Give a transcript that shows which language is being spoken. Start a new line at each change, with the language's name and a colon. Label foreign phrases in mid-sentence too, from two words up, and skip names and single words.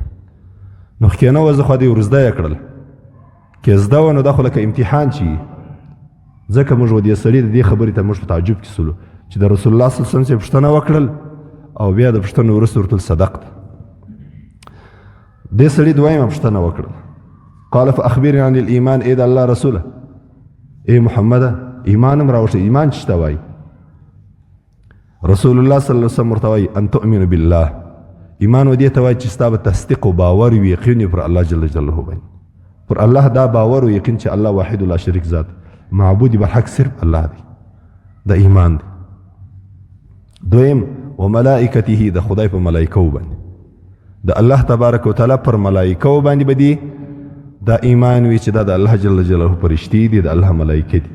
Pashto: نو که نه وه زه خو دې ورزده یې کړل، که زده وه نو دا خو لکه امتحان چې ځکه موږ و دې سړي د دې خبرې ته موږ په تعجب کې سولو چې د
Arabic: رسول الله صلی الله علیه وسلم
Pashto: څخه پوښتنه وکړل او بیا د پوښتنې وروسته ورته صدقت. دې سړي دویمه پوښتنه وکړل
Arabic: قال فاخبرني عن الايمان،
Pashto: اې د الله رسوله، اے محمده ایمان هم راوښیه، ایمان چې ته وایي.
Arabic: رسول الله صلی الله علیه وسلم
Pashto: ورته وایي
Arabic: ان تؤمن بالله،
Pashto: ایمان و دې ته وایي چې ستا به تصدیق و باور وي، یقین پر
Arabic: الله جل جلاله
Pashto: باندې، پر الله دا باور او یقین چې الله واحد لا شریک ذات معبود برحق صرف الله دی. د ایمان دی. دویم وملائکته د خدای په ملائکو باندې د
Arabic: الله تبارک وتعالى
Pashto: پر ملائکو باندې بدی دا ایمان وی چې دا د
Arabic: الله جل جلاله
Pashto: فرشتي دي د الله ملائکه دي.